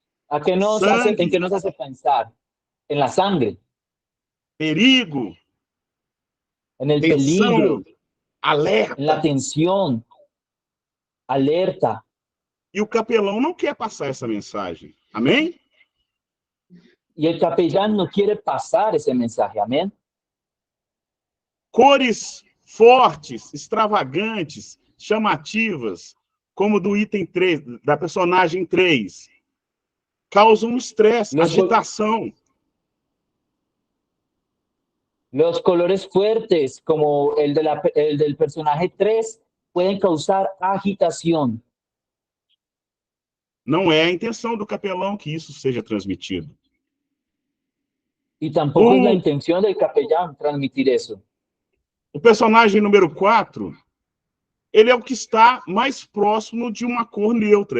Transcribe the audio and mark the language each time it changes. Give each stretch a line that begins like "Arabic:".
Spanish: ¿en qué nos hace pensar? En la sangre,
Portuguese: Perigo,
Spanish: en el peligro,
Portuguese: tensão, alerta.
Spanish: en la tensión, alerta.
Portuguese: E o capelão não quer passar essa mensagem. Amém?
Spanish: Y el capellán no quiere pasar ese mensaje. Amén.
Portuguese: Cores fortes, extravagantes, chamativas, como do item 3, da personagem 3, causam estresse, agitação.
Spanish: Los colores fuertes, como el del personaje 3, pueden causar agitación.
Portuguese: Não é a intenção do capelão que isso seja transmitido.
Spanish: Y tampoco es la intención del capellán transmitir eso.
Portuguese: O personagem número 4, ele é o que está mais próximo de uma cor neutra.